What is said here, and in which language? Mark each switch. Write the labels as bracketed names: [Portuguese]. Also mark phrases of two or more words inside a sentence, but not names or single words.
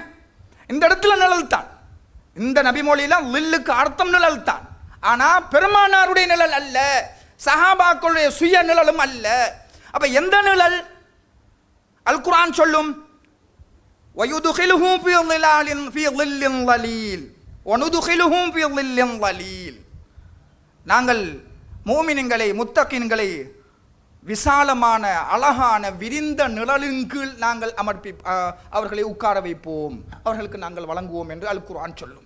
[Tamil] இந்த இடத்துல நிழல் தான், இந்த நபிமொழியில லில்லுக்கு அர்த்தம் நிழல் தான். ஆனால் பெருமானாருடைய நிழல் அல்ல, சஹாபாக்களுடைய சுய நிழலும் அல்ல. அப்ப எந்த நிழல்? அல் குர்ஆன் சொல்லும், [Arabic] ويدخلهم في ظلال في ظل ظليل وندخلهم في ظل ظليل. [Tamil] நாங்கள் மூமின்களை முத்தகீன்களை விசாலமான அழகான விரிந்த நிழலின் கீழ் நாங்கள் அவர்களை உட்கார வைப்போம், அவர்களுக்கு நாங்கள் வழங்குவோம் என்று அல் குர்ஆன் சொல்லும்.